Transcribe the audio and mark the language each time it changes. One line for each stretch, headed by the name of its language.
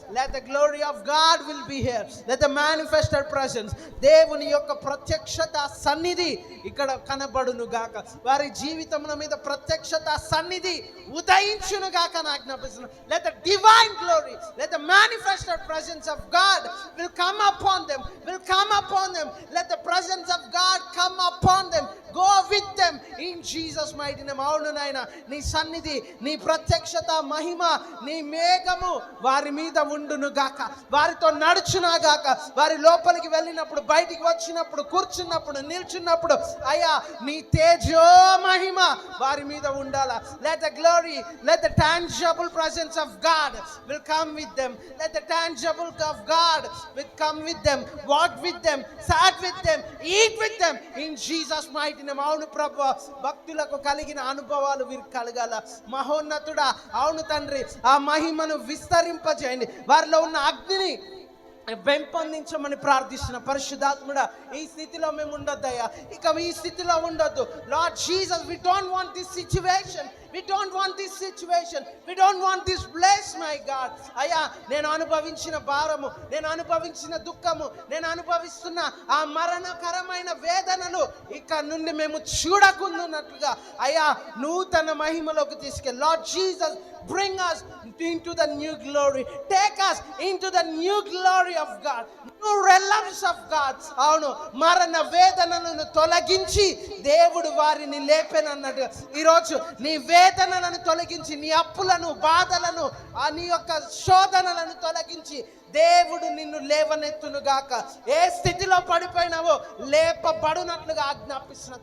English: Let the glory of God will be here. Let the manifested presence,
Telugu: దేవుని యొక్క ప్రత్యక్షత సన్నిధి ఇక్కడ కనబడును గాక. వారి జీవితముల మీద ప్రత్యక్షత సన్నిధి ఉదయించును గాక అని ఆజ్ఞాపిస్తున్నాను.
English: Let the divine glory, let the manifested presence of God will come upon them, will come upon them. Let the presence of God come upon them. Go with them in Jesus mighty name.
Telugu: అవును నాయన, నీ సన్నిధి, నీ ప్రత్యక్షత, మహిమ, నీ మేఘము వారి మీద ఉండును గాక. వారితో నడుచునా గాక. వారి లోపలికి వెళ్ళినప్పుడు, బయటికి వచ్చినప్పుడు, కూర్చున్నప్పుడు, నిల్చున్నప్పుడు అయ్యా నీ తేజో మహిమ వారి మీద ఉండాలా.
English: Let the glory, let the tangible presence of God will come with them. Let the tangible of God will come with them, walk with them, sat with them, eat with them in Jesus mighty.
Telugu: అవును ప్రభు, భక్తులకు కలిగిన అనుభవాలు వీరికి కలగాల. మహోన్నతుడా, అవును తండ్రి, ఆ మహిమను విస్తరింపజేయండి. వారిలో ఉన్న అగ్నిని పెంపొందించమని ప్రార్థిస్తున్న పరిశుద్ధాత్ముడా, ఈ స్థితిలో మేము ఉండొద్దయ్యా. ఇక ఈ స్థితిలో ఉండొద్దు.
English: Lord Jesus, we don't want this situation. We don't want this situation. We don't want this place, my God.
Telugu: అయ్యా, నేను అనుభవించిన భారము, నేను అనుభవించిన దుఃఖము, నేను అనుభవిస్తున్న ఆ మరణకరమైన వేదనలు ఇక నుండి మేము చూడకుండాన్నట్లుగా అయ్యా నూతన మహిమలోకి తీసుకెళ్ళి.
English: Lord Jesus, bring us into the new glory. Take us into the new glory of God, new realms of God.
Telugu: అవును, మరణ వేదనలను తొలగించి దేవుడు వారిని లేపెనన్నట్టు ఈరోజు నీ వేదనలను తొలగించి, నీ అప్పులను, బాధలను, నీ యొక్క శోధనలను తొలగించి దేవుడు నిన్ను లేవనెత్తునుగాక. ఏ స్థితిలో పడిపోయినావో లేపబడునట్లుగా ఆజ్ఞాపిస్తున్నా.